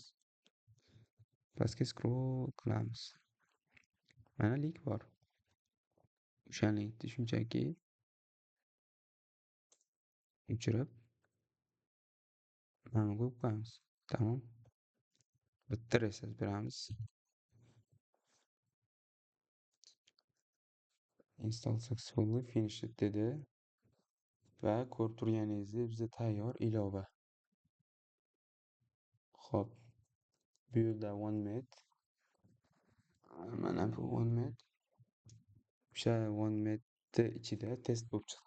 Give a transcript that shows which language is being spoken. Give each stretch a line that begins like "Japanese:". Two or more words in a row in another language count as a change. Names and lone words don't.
Uzbek: Pastga scroll qilamiz. Mana link bor. O'sha linkni shunchaki o'chirib mana qo'yib qo'yamiz. Tamom. Bitta reset beramiz.
English: Install successfully finished
Uzbek: dedi. Va ko'rib turganingizdek bizda tayyor ilova. Xo'p. Bu yerda OneMed. Mana bu OneMed. O'sha OneMedni ichida test bo'lib chiqdi.